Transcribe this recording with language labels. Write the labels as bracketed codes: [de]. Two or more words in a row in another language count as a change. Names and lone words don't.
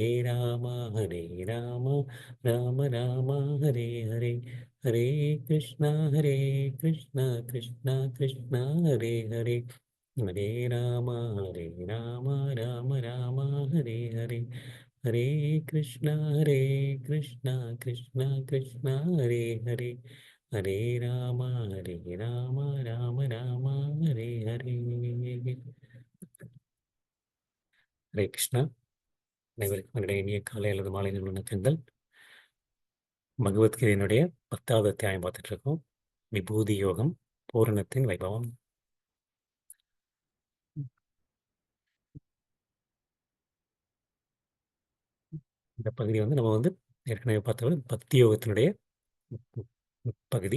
[sa] राम हरे राम राम राम हरे हरे हरे कृष्णा कृष्णा कृष्णा हरे हरे हरे राम राम राम हरे हरे हरे कृष्णा कृष्णा कृष्णा हरे हरे हरे राम हरे राम राम राम हरे हरे. हरे कृष्णा. [ta] அனைவருக்கும் என்னுடைய இனிய காலை அல்லது மாலை வணக்கங்கள். பகவத்கீதையினுடைய 10வது அத்தியாயம் பார்த்துட்டு இருக்கோம். விபூதி யோகம், பூரணத்தின் வைபவம். இந்த பகுதி வந்து நம்ம வந்து ஏற்கனவே பார்த்தது பக்தி யோகத்தினுடைய பகுதி.